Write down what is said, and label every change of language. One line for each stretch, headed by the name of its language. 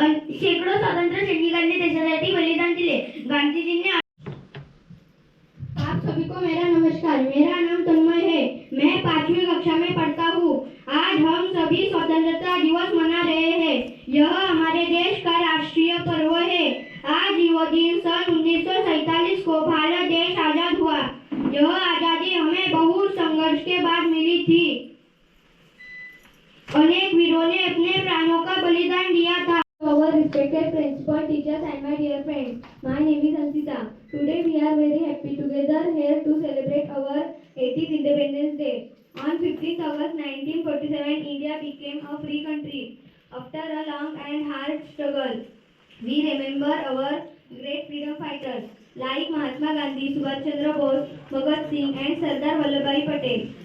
Marathi: शेकडो स्वातंत्र्य सैनिकांनी देशासाठी बलिदान दिले.
Hindi: गांधीजींनी आप सभी को मेरा नमस्कार. मेरा नाम तन्मय है. मैं 5वीं कक्षा में पढ़ता हूँ. आज हम सभी स्वतंत्रता दिवस मना रहे हैं. यह हमारे देश का राष्ट्रीय पर्व है. आज यह दिन सन 1947 को भारत देश आजाद हुआ. यह आजादी हमें बहुत संघर्ष के बाद मिली थी. अनेक वीरों ने अपने प्राणों का बलिदान दिया था.
English: Our respected principal, teachers and my dear friends, my name is Ansita. Today we are very happy together here to celebrate our 80th Independence Day. On 15th August 1947, India became a free country. After a long and hard struggle, we remember our great freedom fighters like Mahatma Gandhi, Subhash Chandra Bose, Bhagat Singh and Sardar Vallabhbhai Patel.